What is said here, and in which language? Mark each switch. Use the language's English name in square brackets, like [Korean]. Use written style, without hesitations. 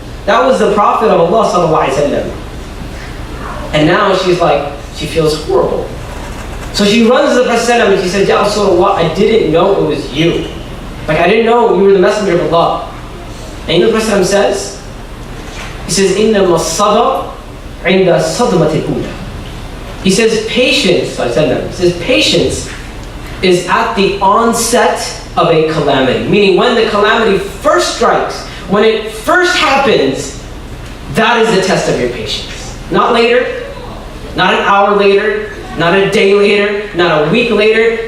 [English] That was the Prophet of Allah sallallahu alaihi wasallam. And now she's like, she feels horrible. So she runs to the Prophet and she says, Ya Rasulullah, I didn't know it was you. Like, I didn't know you were the messenger of Allah. And you know what the Prophet says? He says, [Arabic] إِنَّمَا الصَّبْرُ عِنْدَ الصَّدْمَةِ الْأُولَى. [English] He says patience, patience is at the onset of a calamity. Meaning when the calamity first strikes, when it first happens, that is the test of your patience. Not later, not an hour later, not a day later, not a week later.